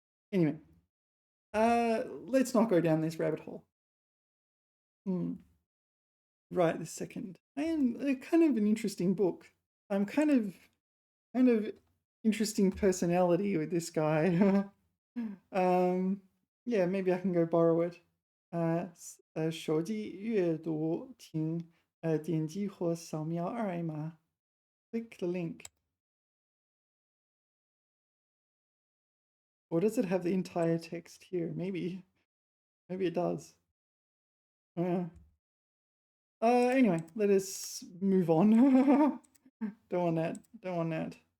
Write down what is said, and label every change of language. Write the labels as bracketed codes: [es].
[en] Anyway, let's not go down this rabbit hole. Right this second. And kind of an interesting book. I'm kind of interesting personality with this guy. Yeah, maybe I can go borrow it. [zh] 手机阅读，请点击或扫描二维码 ， [en] click the link. Or does it have the entire text here? Maybe it does. Anyway, let us move on. Don't want that. Don't want that.